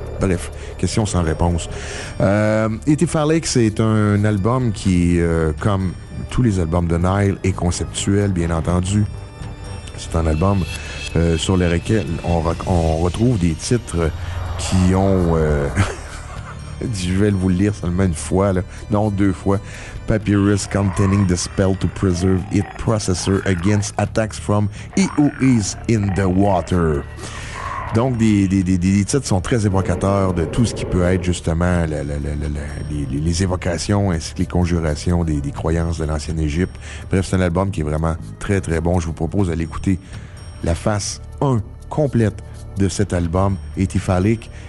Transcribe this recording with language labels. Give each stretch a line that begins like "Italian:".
French: Bref, question sans réponse. Etifalik, c'est un album qui, comme tous les albums de Nile, est conceptuel, bien entendu. C'est un album sur lequel on retrouve des titres qui ont... Je vais vous le lire seulement une fois, là. Non, deux fois.
English: Papyrus containing the spell to preserve it processor against attacks from he who is in the water.
French: Donc, des titres sont très évocateurs de tout ce qui peut être justement les évocations ainsi que les conjurations des croyances de l'ancienne Égypte. Bref, c'est un album qui est vraiment très, très bon. Je vous propose d'aller écouter la face 1 complète de cet album, Etifalik.